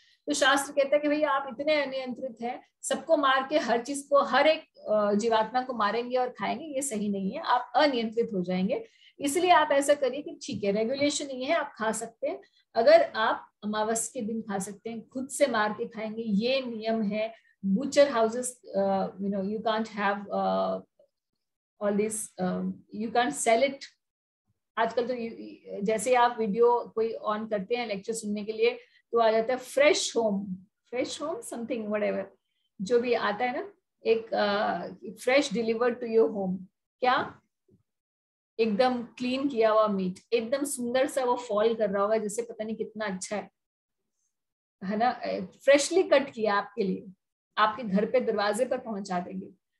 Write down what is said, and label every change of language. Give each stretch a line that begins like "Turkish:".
Hindi: तो शास्त्र कहता है कि भैया आप इतने अनियंत्रित हैं, सबको मार के हर चीज को, हर एक जीवात्मा को मारेंगे और खाएंगे, ये सही नहीं है, आप अनियंत्रित हो जाएंगे। इसलिए आप ऐसा करिए कि ठीक है, रेगुलेशन ये है, आप खा सकते हैं, अगर आप अमावस के दिन खा सकते हैं, खुद से मार के खाएंगे, ये नियम है।
English: Butcher houses, you can't have all this, you can't sell it।
Hindi: आजकल तो जैसे आप वीडियो कोई ऑन करते हैं लेक्चर सुनने के लिए, तो आ जाता है
English: fresh home something whatever,
Hindi: जो भी आता है ना, एक
English: fresh delivered to your home,
Hindi: क्या एकदम क्लीन किया हुआ मीट, एकदम सुंदर सा वो फॉल कर रहा होगा, जैसे पता नहीं कितना अच्छा है ना, फ्रेशली कट किया आपके लिए, आपके घर पे दरवाजे पर पहुंचा देंगे।